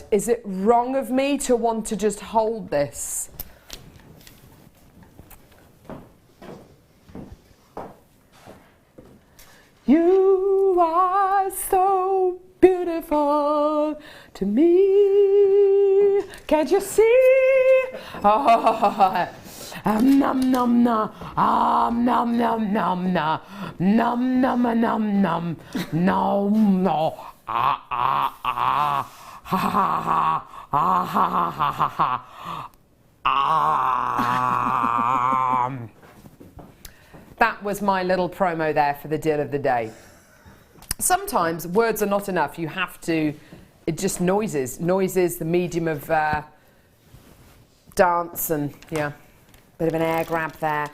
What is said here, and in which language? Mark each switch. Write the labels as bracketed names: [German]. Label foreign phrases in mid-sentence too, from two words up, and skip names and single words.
[English] Is it wrong of me to want to just hold this? You are so beautiful to me. Can't you see? Oh, nom nom nom, nom nom nom nom, nom nom nom nom, nom no, ah ah ah, ha ha ha, ah ha ha ha ha, ah. That was my little promo there for the deal of the day. Sometimes words are not enough. You have to, it just noises. Noises, the medium of dance and, yeah, bit of an air grab there.